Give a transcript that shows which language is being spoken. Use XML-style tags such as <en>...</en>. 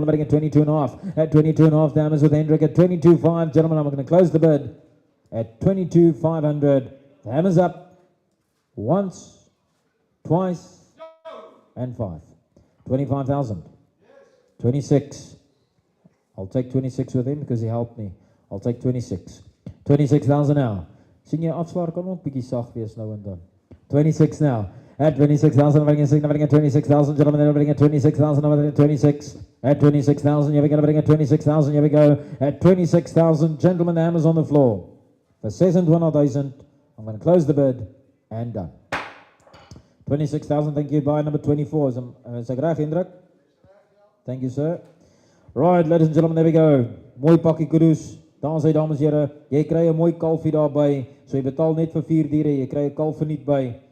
<en>Now we get 22 and a half at 22 and a half, Damas with Hendrik at 22.5, gentlemen, I'm going to close the bid at 22,500. The hammer's up. Once, twice, and 5. 25,000. 26. I'll take 26 with him because he helped me. I'll take 26. 26,000 now.</en> <af>Sien jy afswaar kan ook bietjie sag wees nou en dan.</af> <en>26 now. At 26,000, bring it 26,000, gentlemen, bring it 26,000, 26. At 26,000, you're going to bring it 26,000, here we go. At 26,000, gentlemen, the hammer's on the floor. For 26,000, I'm going to close the bid and done. 26,000, thank you. Buy number 24.</en> <af>Is ek reg,</af> <en>Hendrik? Thank you, sir. Right, ladies and gentlemen, there we go.</en> <af>Mooi pakkie kudos. Daar sê dames en here, jy kry 'n mooi kalfie daarby. So jy betaal net vir 4 diere, jy kry 'n kalf verniet by.</af>